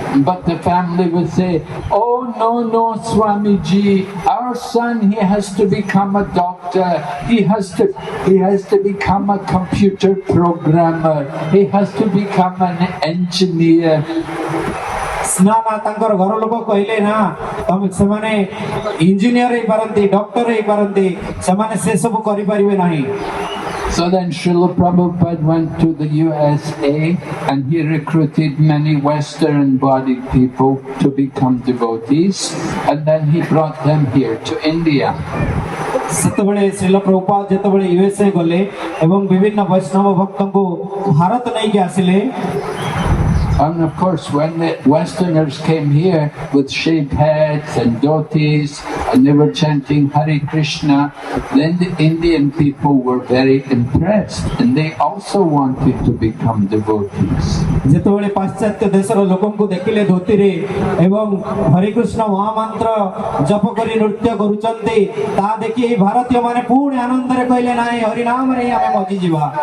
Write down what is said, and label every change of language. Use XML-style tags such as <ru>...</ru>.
<en>But the family would say, oh no Swamiji, our son, he has to become a doctor, he has to become a computer programmer, he has to become an engineer.</en> <or>ନା ନା ତାଙ୍କର ଘର ଲୋକ କହିଲେ ନା ତମେ ସେମାନେ engineer ହେଇପାରନ୍ତି, ଡକ୍ଟର ହେଇପାରନ୍ତି, ସେମାନେ ସେ ସବୁ କରିପାରିବେ ନାହିଁ।</or> <en>So then Srila Prabhupada went to the USA and he recruited many Western-bodied people to become devotees and then he brought them here to India.</en> <or>ସେତେବେଳେ ଶ୍ରୀଲ ପ୍ରଭୁପାଦ ଯେତେବେଳେ ୟୁଏସଏ ଗଲେ ଏବଂ ବିଭିନ୍ନ ବୈଷ୍ଣବ ଭକ୍ତଙ୍କୁ ଭାରତ ନେଇକି ଆସିଲେ।</or> <en>And of course, when the Westerners came here with shaved heads and dhotis, and they were chanting Hare Krishna, then the Indian people were very impressed, and they also wanted to become devotees.</en> <or>ଯେତେବେଳେ ପାଶ୍ଚାତ୍ୟ ଦେଶର ଲୋକଙ୍କୁ ଦେଖିଲେ ଧୋତିରେ ଏବଂ ହରେ କୃଷ୍ଣ ମହାମନ୍ତ୍ର ଜପ କରି ନୃତ୍ୟ କରୁଛନ୍ତି, ତାହା ଦେଖି ଏହି ଭାରତୀୟ ମାନେ ପୁଣି ଆନନ୍ଦରେ କହିଲେ ନାହିଁ ହରିନାମରେ ହିଁ ଆମେ ମଜିଯିବା।</or>